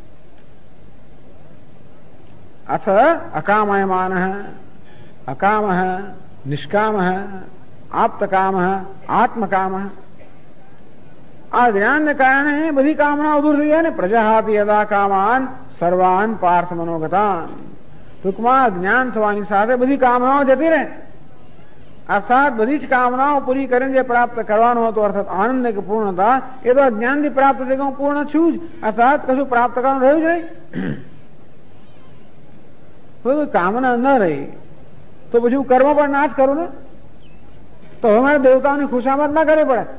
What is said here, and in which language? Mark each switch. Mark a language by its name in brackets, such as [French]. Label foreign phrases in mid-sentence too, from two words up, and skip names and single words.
[Sanskrit] અથ અકામયમાન અકામ નિષ્કામ આપ્તકામ આત્મકામ. [Gujarati] આ જ્ઞાનને કારણે બધી કામનાઓ દૂર થઈ જાય ને. [Sanskrit] પ્રજાહાતિ યદા કામાન સર્વાન પાર્થ મનોગતાન. [Gujarati] ટૂંકમાં જ્ઞાન થવાની સાથે બધી કામનાઓ જતી રહે, અર્થાત બધી જ કામનાઓ પૂરી કરીને જે પ્રાપ્ત કરવાનો હતો અર્થાત આનંદ કે પૂર્ણતા, એ તો જ્ઞાનથી પ્રાપ્ત થઈ કે હું પૂર્ણ છું જ, અર્થાત કશું પ્રાપ્ત કરવાનું રહ્યું જ નહીં. કોઈ કામના ન રહી તો પછી હું કર્મ પણ ના જ કરું ને, તો હવે મારે દેવતાઓની ખુશામત ના કરવી પડે.